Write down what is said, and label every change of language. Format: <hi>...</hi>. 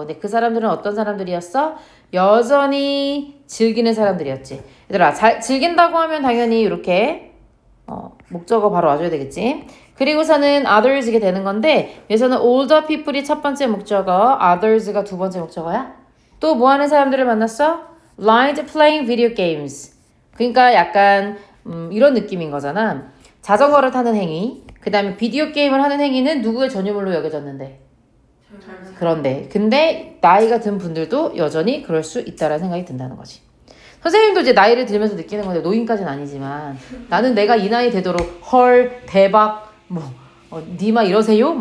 <ko>근데 그 사람들은 어떤 사람들이었어? 여전히 즐기는 사람들이었지. 얘들아, 즐긴다고 하면 당연히 이렇게 목적어 바로 와줘야 되겠지. 그리고서는 others게 되는 건데 여기서는 older people이 첫 번째 목적어, others가 두 번째 목적어야. 또 뭐 하는 사람들을 만났어?</ko> <en>Liked playing video games.</en> <ko>그러니까 약간 이런 느낌인 거잖아. 자전거를 타는 행위, 그 다음에 비디오 게임을 하는 행위는 누구의 전유물로 여겨졌는데? 그런데 근데 나이가 든 분들도 여전히 그럴 수 있다라는 생각이 든다는 거지. 선생님도 이제 나이를 들면서 느끼는 건데 노인까지는 아니지만 나는 내가 이 나이 되도록 헐 대박 니마 이러세요?</ko>